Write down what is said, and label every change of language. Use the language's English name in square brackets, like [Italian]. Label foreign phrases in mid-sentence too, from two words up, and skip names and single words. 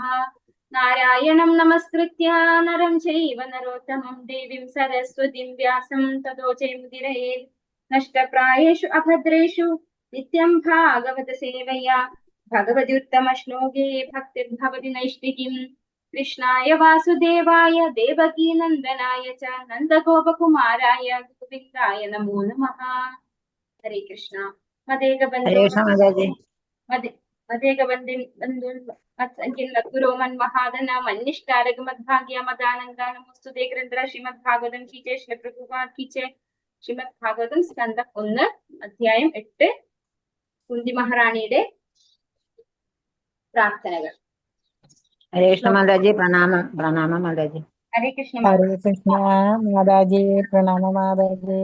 [Sanskrit] നാരായണം നമസ്കൃത്യ നരം ചൈവ നരോത്തമം ദേവീം സരസ്വതീം വ്യാസം തതോ ജയമുദിരയേത്. നഷ്ടപ്രായേഷു അഭദ്രേഷു നിത്യം ഭാഗവത സേവയാ ഭഗവതി ഉത്തമ ശ്ലോകേ ഭക്തിർഭവതി നൈഷ്ഠികീം. കൃഷ്ണായ വാസുദേവായ ദേവകീ നന്ദനായ ച നന്ദഗോപകുമാരായ ഗോവിന്ദായ നമോ നമഃ. ഹരേ കൃഷ്ണ. गुरो मन्महादना मन्निष्ठारग मद्भाग्य मदानंदा नमोस्तुते ग्रंथरा श्रीमद् भागवतम की जय. [Hindi] श्री प्रभुपाद की जय. [Malayalam] ശ്രീമദ് ഭാഗവതം സ്കന്ധം 1 അധ്യായം 8 കുന്തി മഹാറാണിയുടെ പ്രാർത്ഥനകൾ. [Sanskrit] ഹരേ കൃഷ്ണ [Malayalam] മാതാജി പ്രണാമം. പ്രണാമം മാതാജി. [Sanskrit] ഹരേ കൃഷ്ണ. ഹരേ കൃഷ്ണ [Malayalam] മാതാജി പ്രണാമം. മാതാജി